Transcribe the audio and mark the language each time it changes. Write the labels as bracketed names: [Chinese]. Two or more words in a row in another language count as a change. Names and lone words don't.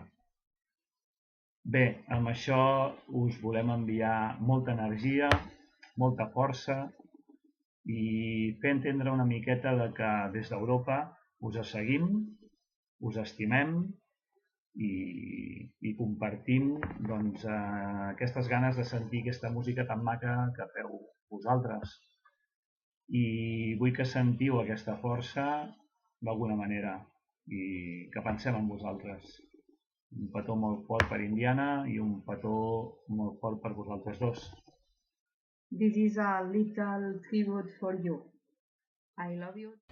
[Catalan] Bé, amb això us volem enviar molta energia, molta força i fer entendre una miqueta que des d'Europa us seguim, us estimem i compartim aquestes ganes de sentir aquesta música tan maca que feu vosaltres. I vull que sentiu aquesta força d'alguna manera i que pensem en vosaltres. Un petó molt fort per Indiana i un petó molt fort per vosaltres dos. [English] This is a little tribute for you. I love you.